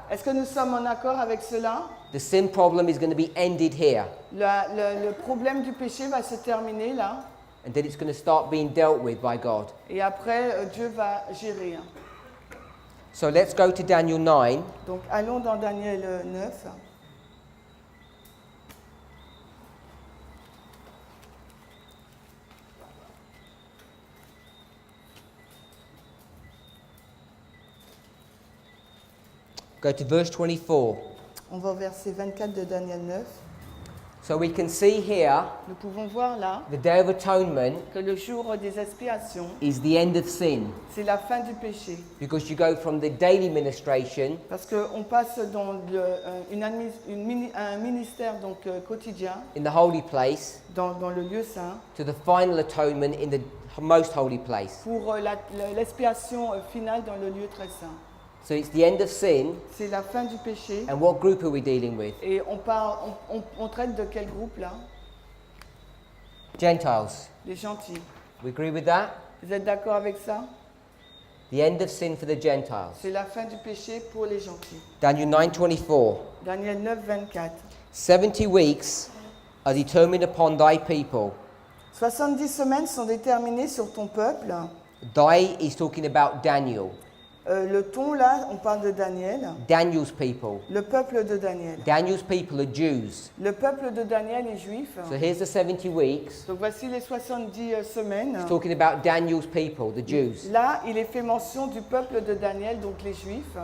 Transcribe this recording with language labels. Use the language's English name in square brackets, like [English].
[French] Est-ce que nous sommes en accord avec cela? [English] The sin problem is going to be ended here. [French] Le problème du péché va se terminer là. [English] And then it's going to start being dealt with by God. [French] Et après, Dieu va gérer. [English] So let's go to Daniel 9. [French] Donc allons dans Daniel 9. [English] Go to verse 24. [French] On va au verset 24 de Daniel 9. [English] So we can see here [French] Nous pouvons voir là [English] the Day of Atonement [French] que le jour des expiations, [English] is the end of sin. [French] c'est la fin du péché. [English] Because you go from the daily ministration [French] Parce qu'on passe dans un ministère donc, quotidien, [English] in the holy place [French] dans le lieu saint, [English] to the final atonement in the most holy place. [French] pour l'expiation finale dans le lieu très saint. [English] So it's the end of sin. [French] C'est la fin du péché. [English] And what group are we dealing with? [French] Et on traite de quel groupe là? [English] Gentiles. [French] Les gentils. [English] We agree with that? [French] Vous êtes d'accord avec ça? [English] The end of sin for the Gentiles. [French] C'est la fin du péché pour les gentils. [English] Daniel 9:24. [French] Daniel 9, 24. [English] 70 weeks are determined upon thy people. [French] 70 semaines sont déterminées sur ton peuple. [English] Thy is talking about Daniel. [French] Le ton là, on parle de Daniel. [English] Daniel's people. [French] Le peuple de Daniel. [English] Daniel's people are Jews. [French] Le peuple de Daniel est juif. [English] So here's the 70 weeks. [French] Donc voici les 70 semaines. [English] It's talking about Daniel's people, the Jews. [French] Là, il est fait mention du peuple de Daniel, donc les juifs.